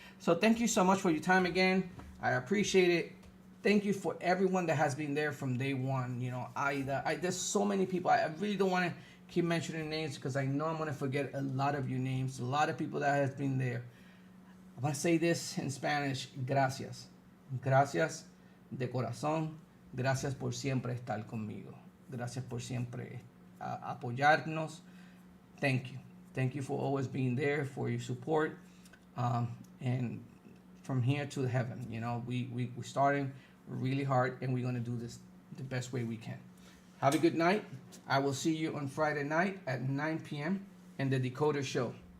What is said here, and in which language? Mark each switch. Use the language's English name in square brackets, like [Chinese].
[English] So thank you so much for your time again. I appreciate it. Thank you for everyone that has been there from day one. There's so many people. I really don't want to keep mentioning names because I know I'm going to forget a lot of your names, a lot of people that has been there. I'm going to say this in Spanish. [Spanish] Gracias. Gracias de corazón. Gracias por siempre estar conmigo. Gracias por siempre apoyarnos. [English] Thank you. Thank you for always being there, for your support. And from here to heaven, we're starting really hard, and we're going to do this the best way we can. Have a good night. I will see you on Friday night at 9 p.m. in the Decoder show.